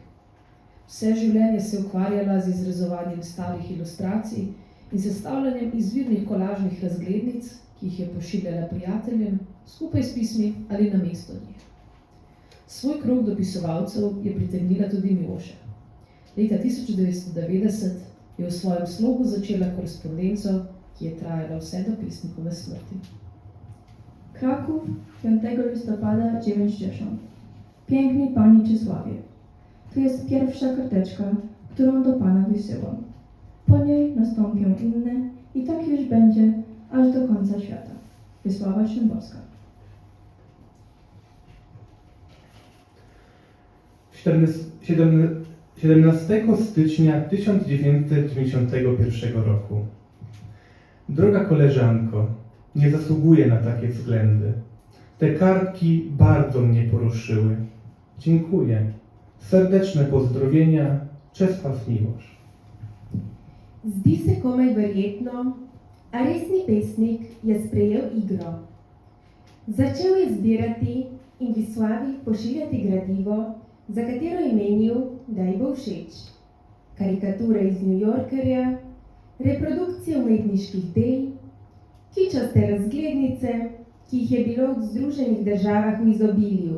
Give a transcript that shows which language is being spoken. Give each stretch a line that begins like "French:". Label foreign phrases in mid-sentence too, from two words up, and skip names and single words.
Slovenian: Vse življenje se je ukvarjala z izrezovanjem starih ilustracij in sestavljanjem izvirnih kolažnih razglednic, ki jih je pošiljala prijateljem, skupaj s pismi ali namesto njih. Svoj krog dopisovalcev je pritegnila tudi Miloša. Leta 1990 je v svojem slogu začela korespondenco, ki je trajala vse do pesnikove smrti.
Polish: Kraków 5 listopada 90. Piękny Pani Czesławie. To jest pierwsza karteczka, którą do Pana wysyłam. Po niej nastąpią inne i tak już będzie aż do końca świata. Wisława Szymborska. 17 stycznia 1991 roku. Droga koleżanko, nie zasługuję na takie względy. Te kartki bardzo mnie poruszyły. Dziękuję. Serdeczne pozdrowienia, Czesław Miłosz.
Slovenian: Zdi se komaj verjetno, a resni pesnik je sprejel igro. Začel je zbirati in Wisławi pošiljati gradivo, za katero je menil, da ji bo všeč. Karikature iz New Yorkerja, reprodukcije umetniških del, kičaste razglednice, ki jih je bilo v Združenih državah v izobilju.